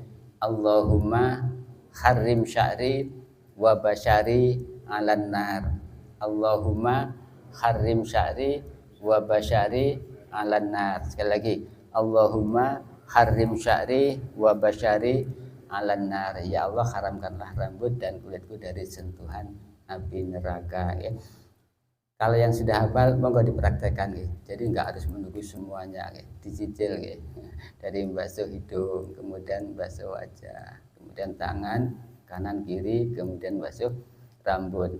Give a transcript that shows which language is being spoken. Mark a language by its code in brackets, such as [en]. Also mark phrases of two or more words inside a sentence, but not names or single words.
[ar] اللهم حرم شعري وبشري على النار. اللهم حرم شعري وبشري على النار. [id] Sekali lagi. [ar] اللهم حرم شعري وبشري على النار. [id] Ya Allah, haramkanlah rambut dan kulitku dari sentuhan api neraka, ya. Kalau yang sudah hafal monggo dipraktekkan gitu. Jadi nggak harus menunggu semuanya gitu. Dicicil gitu. Dari basuh hidung, kemudian basuh wajah, kemudian tangan kanan kiri, kemudian basuh rambut.